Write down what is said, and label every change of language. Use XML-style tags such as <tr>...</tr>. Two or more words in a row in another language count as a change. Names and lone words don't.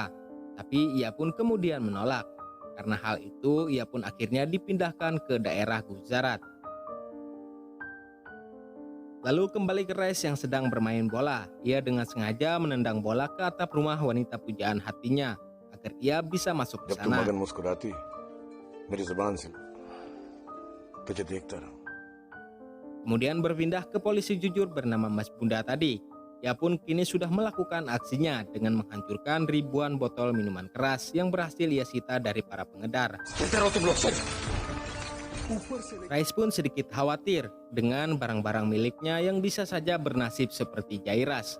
<id>Tapi ia pun kemudian menolak. Karena hal itu, ia pun akhirnya dipindahkan ke daerah Gujarat. Lalu kembali ke Res yang sedang bermain bola. Ia dengan sengaja menendang bola ke atap rumah wanita pujaan hatinya agar ia bisa masuk ke</id> <hi>जब तू</hi> <id>sana.</id> <hi>मगन मुस्कुराती मेरी जुबान से तुझे देखता रहा</hi> <id>Kemudian berpindah ke polisi jujur bernama Mas Bunda tadi. Ia pun kini sudah melakukan aksinya dengan menghancurkan ribuan botol minuman keras yang berhasil ia sita dari para pengedar. Rais pun sedikit khawatir dengan barang-barang miliknya yang bisa saja bernasib seperti Jairas.</id>